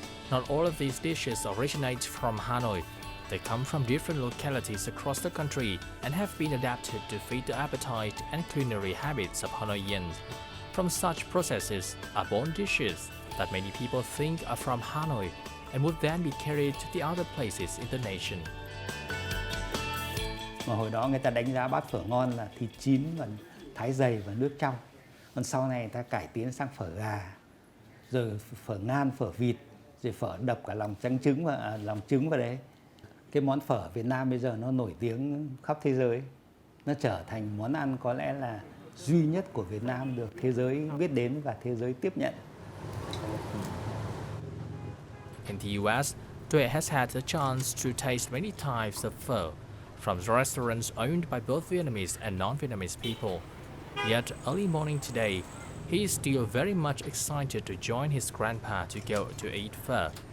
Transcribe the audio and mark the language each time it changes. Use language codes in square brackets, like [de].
[en] Not all of these dishes originate from Hanoi. They come from different localities across the country and have been adapted to feed the appetite and culinary habits of Hanoians. From such processes are born dishes that many people think are from Hanoi and would then be carried to the other places in the nation. [vi] Mà hồi đó người ta đánh giá bát phở ngon là thịt chín và thái dày và nước trong. Còn sau này người ta cải tiến sang phở gà, rồi phở ngan, phở vịt, rồi phở đập cả lòng trứng vào đấy. Cái món phở Việt Nam bây giờ nó nổi tiếng khắp thế giới. Nó trở thành món ăn có lẽ là duy nhất của Việt Nam được thế giới biết đến và thế giới tiếp nhận. [en] In the US, Tuệ has had the chance to taste many types of pho from restaurants owned by both Vietnamese and non-Vietnamese people. Yet early morning today, he is still very much excited to join his grandpa to go to eat pho.